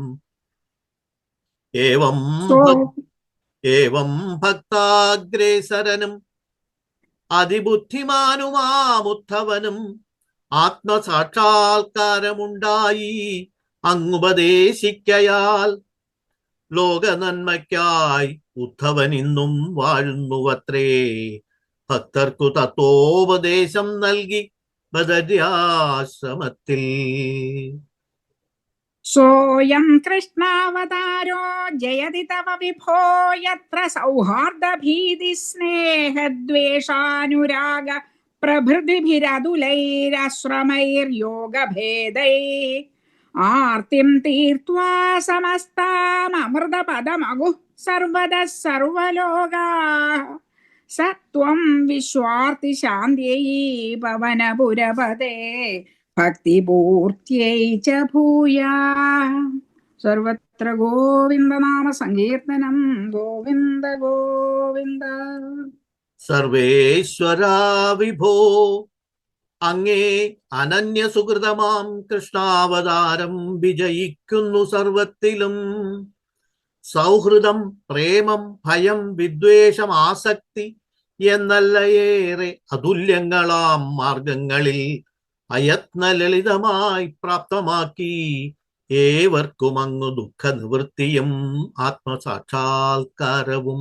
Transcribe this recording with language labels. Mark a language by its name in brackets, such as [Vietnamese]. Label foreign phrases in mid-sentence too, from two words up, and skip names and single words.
[Malayalam] ഏവം ഭക്താഗ്രേസരനും അതിബുദ്ധിമാനുമാമുദ്ധവനും ആത്മസാക്ഷാത്കാരമുണ്ടായി അങ്ങുപദേശിക്കയാൽ ലോകനന്മയ്ക്കായി ഉദ്ധവൻ ഇന്നും വാഴുന്നുവത്രേ. ഭക്തർക്കു തത്വോപദേശം നൽകി ബദര്യാശ്രമത്തിൽ. [Sanskrit] सोऽयं कृष्णावतारो जयति तव विभो यत्र सौहार्दभीतिस्नेहद्वेषानुराग प्रभृतिभिरदुलैराश्रमैर्योगभेदैः आर्तिं तीर्त्वा समस्ताममृतपदमगुः सर्वदः सर्वलोकाः स त्वं विश्वार्तिशान्त्यै पवनपुरपते भक्तिपूर्त्यै च भूया सर्वत्र गोविन्दनाम सङ्कीर्तनं गोविन्द गोविन्द [Malayalam] സർവേശ്വരാ വിഭോ അങ്ങേ അനന്യ സുഹൃതമാം കൃഷ്ണാവതാരം വിജയിക്കുന്നു സർവത്തിലും. സൗഹൃദം, പ്രേമം, ഭയം, വിദ്വേഷം, ആസക്തി എന്നല്ലയേറെ അതുല്യങ്ങളാം മാർഗങ്ങളിൽ അയത്ന ലളിതമായി പ്രാപ്തമാക്കി ഏവർക്കും അങ്ങു ദുഃഖ നിവൃത്തിയും ആത്മസാക്ഷാത്കാരവും.